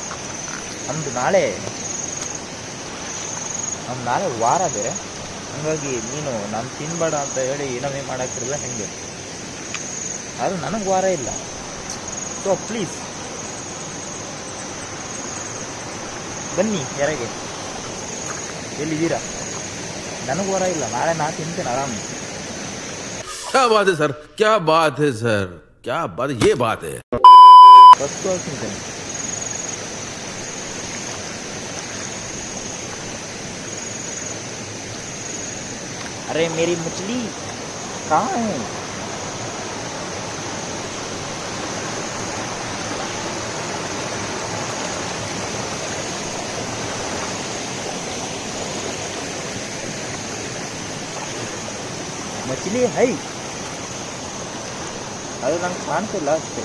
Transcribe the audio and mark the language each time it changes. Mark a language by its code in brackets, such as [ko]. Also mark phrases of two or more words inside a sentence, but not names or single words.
[kn] ನಮ್ದು ನಾಳೆ ವಾರ ಬೇರೆ, ಹಂಗಾಗಿ ನೀನು ನಾನು ತಿನ್ಬೇಡ ಅಂತ ಹೇಳಿ ಏನವೇ ಮಾಡಾಕ್ತಿರಲ್ಲ ಹೆಂಗೆ, ಅದು ನನಗೆ ವಾರ ಇಲ್ಲ. [en] so please [kn] ಬನ್ನಿ ಯಾರಿಗೆ, ಎಲ್ಲಿದ್ದೀರಾ? ನನಗೆ ವಾರ ಇಲ್ಲ, ನಾಳೆ ನಾ ತಿಂತೇನೆ ಆರಾಮ್. [hi] क्या बात है सर, क्या बात है सर, क्या बात, ये बात है. [kn] ಫಸ್ಟು ತಿಂತೇನೆ. [hi] अरे मेरी मछली कहाँ है? मछली है, [kn] ಅದು ನಂಗೆ ಕಾಣ್ತಿಲ್ಲ ಅಷ್ಟೇ.